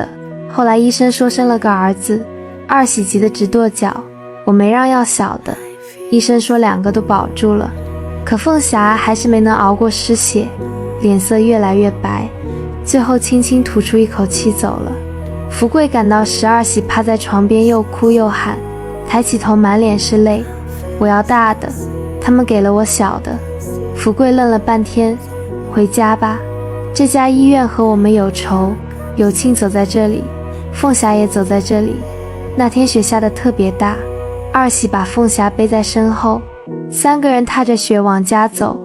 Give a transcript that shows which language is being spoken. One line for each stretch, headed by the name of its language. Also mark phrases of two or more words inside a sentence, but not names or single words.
Chinese: 後來醫生說生了個兒子，二喜急得直跺腳，我沒讓要小的。醫生說2個都保住了，可鳳霞還是沒能熬過失血，臉色越來越白，最後輕輕吐出一口氣走了。福貴趕到時，二喜趴在床邊又哭又喊，抬起頭滿臉是淚，我要大的，他們給了我小的。福貴愣了半天，回家吧，這家醫院和我們有仇。有慶走在這裡，鳳霞也走在這裡。那天雪下得特別大，二喜把鳳霞背在身後，3個人踏着雪往家走。